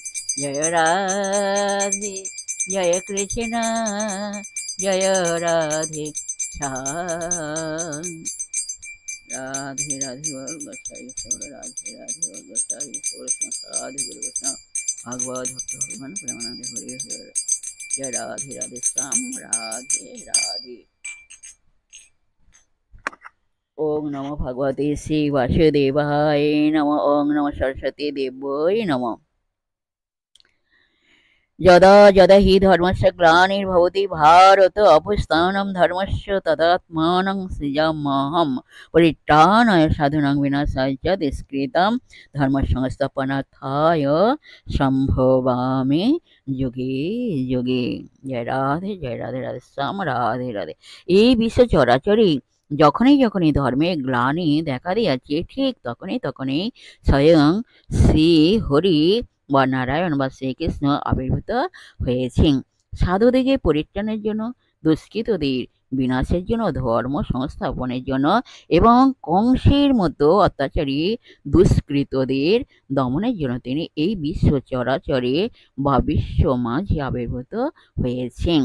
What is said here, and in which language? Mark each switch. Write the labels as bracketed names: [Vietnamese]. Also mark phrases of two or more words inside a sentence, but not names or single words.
[Bangla] জয় রাধে, জয় কৃষ্ণ, জয় রাধে শ্যাম। রাধে রাধে গোসাই ईश्वर, राधे राधे गोसाई ईश्वर, राधे गुरु वैष्णव भागवत भक्त हनुमान प्रेमानंद हरि हर। [Hindi] जय राधे राधे श्याम, राधे राधे। [Sanskrit] ओम नमो भगवते श्री वासुदेवाय नमः। ओम नमः सरस्वती देवाय नमः। यदा यदा हि धर्मस्य ग्लानिर्भवति भारत अभ्युत्थानं धर्मस्य तदात्मानं सृजाम्यहं परित्राणाय साधूनां विनाशाय च दुष्कृतां धर्मसंस्थापनार्थाय सम्भवामि युगे युगे। [Hindi] जय राधे राधे श्याम, राधे राधे। [Bangla] এই বিশ্ব চরাচরে যখনই যখনই ধর্মের গ্লানি দেখা দিয়াছে, ঠিক তখনই তখনই স্বয়ং শ্রী হরি বা নারায়ণ বা শ্রীকৃষ্ণ আবির্ভূত হয়েছেন সাধুদিগের পরিত্রাণের জন্য, দুষ্কৃতদের বিনাশের জন্য, ধর্ম সংস্থাপনের জন্য এবং কংসের মতো অত্যাচারী দুষ্কৃতদের দমনের জন্য তিনি এই বিশ্ব চরাচরে বা বিশ্ব মাঝে আবির্ভূত হয়েছেন।